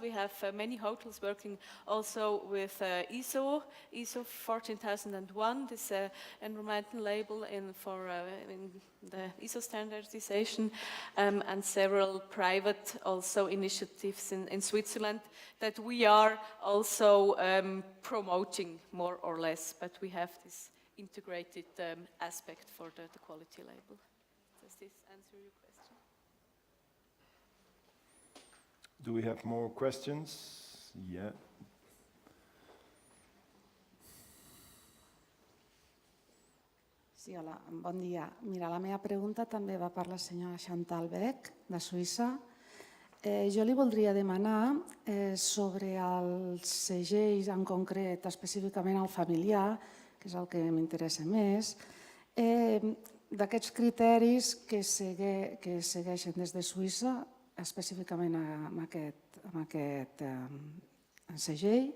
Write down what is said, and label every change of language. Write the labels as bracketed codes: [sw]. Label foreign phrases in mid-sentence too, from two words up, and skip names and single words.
[en] We have many hotels working also with ISO 14001, this environmental label in the ISO standardization, and several private also initiatives in Switzerland that we are also promoting more or less, but we have this integrated aspect for the quality label. Does this answer your question? Do we have more questions? Yeah. [ca] Sí, hola, bon dia. Mira, la meva pregunta també va per la senyora Chantal Beck, de Suïssa. Jo li voldria demanar sobre els segells en concret, específicament el familiar, que és el que m'interessa més, d'aquests criteris que segueixen des de Suïssa, específicament amb aquest segell.